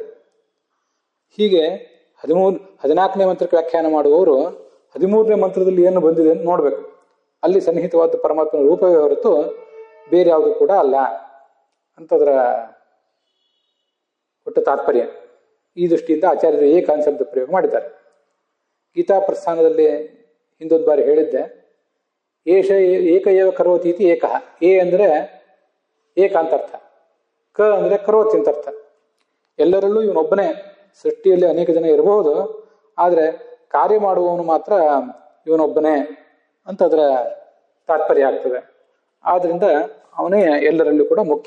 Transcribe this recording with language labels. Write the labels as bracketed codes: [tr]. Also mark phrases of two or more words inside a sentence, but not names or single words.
[kn] ಹೀಗೆ 14ನೇ ಮಂತ್ರಕ್ಕೆ ವ್ಯಾಖ್ಯಾನ ಮಾಡುವವರು 13ನೇ ಮಂತ್ರದಲ್ಲಿ ಏನು ಬಂದಿದೆ ಅಂತ ನೋಡ್ಬೇಕು. ಅಲ್ಲಿ ಸನ್ನಿಹಿತವಾದ ಪರಮಾತ್ಮನ ರೂಪವೇ ಹೊರತು ಬೇರೆ ಯಾವುದು ಕೂಡ ಅಲ್ಲ ಅಂತದರ ಒಟ್ಟು ತಾತ್ಪರ್ಯ. ಈ ದೃಷ್ಟಿಯಿಂದ ಆಚಾರ್ಯರು ಏಕ ಶಬ್ದ ಪ್ರಯೋಗ ಮಾಡಿದ್ದಾರೆ. ಗೀತಾ ಪ್ರಸ್ಥಾನದಲ್ಲಿ ಹಿಂದೊಂದು ಬಾರಿ ಹೇಳಿದ್ದೆ, [sa] ಏಷ ಏಕ ಏವ ಕರೋತಿ ಇತಿ ಏಕಃ. [kn] ಎ ಅಂದರೆ ಏಕ ಅಂತ ಅರ್ಥ, ಕ ಅಂದರೆ ಕರೋತಿ ಅಂತ ಅರ್ಥ. ಎಲ್ಲರಲ್ಲೂ ಇವನೊಬ್ಬನೇ, ಸೃಷ್ಟಿಯಲ್ಲಿ ಅನೇಕ ಜನ ಇರಬಹುದು, ಆದರೆ ಕಾರ್ಯ ಮಾಡುವವನು ಮಾತ್ರ ಇವನೊಬ್ಬನೇ ಅಂತ ಅದರ ತಾತ್ಪರ್ಯ ಆಗ್ತದೆ. ಆದ್ದರಿಂದ ಅವನೇ ಎಲ್ಲರಲ್ಲೂ ಕೂಡ ಮುಖ್ಯ.